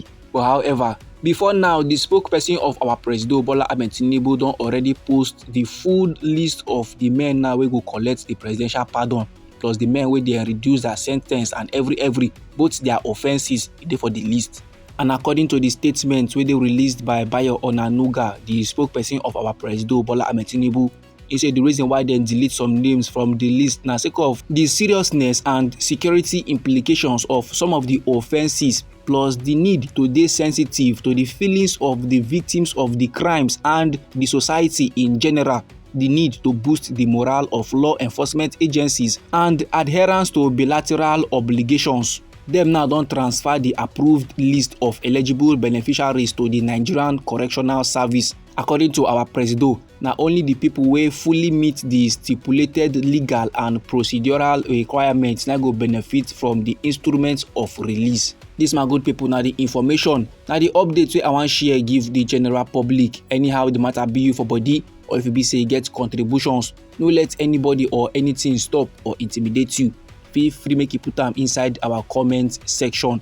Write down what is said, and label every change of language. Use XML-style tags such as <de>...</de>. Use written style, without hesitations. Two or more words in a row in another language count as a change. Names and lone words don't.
<pcm>But however, before now, the spokesperson of our president Bola Ahmed Tinubu don already post the full list of the men now wey go collect the presidential pardon, plus the men wey dey reduce their sen ten ce, and every both their offences dey for the list. And according to the statement wey dey released by Bayo Onanuga, the spokesperson of our president Bola Ahmed Tinubu, he said the reason why dem delete some names from the list na sake of the seriousness and security implications of some of the offences, plus the need to dey sensitive to the feelings of the victims of the crimes and the society in general, the need to boost the morale of law enforcement agencies, and adherence to bilateral obligations. Dem now don transfer the approved list of eligible beneficiaries to the Nigerian Correctional Service. According to our president, na only the people wey fully meet the stipulated legal and procedural requirements na go benefit from the instruments of release. Dis my good people, na the information, na the update wey I wan share give the general public. Anyhow the matter be you for body, or if e be say you get contributions, no let anybody or anything stop or intimidate you. Feel free make you put am inside our comment section.</pcm>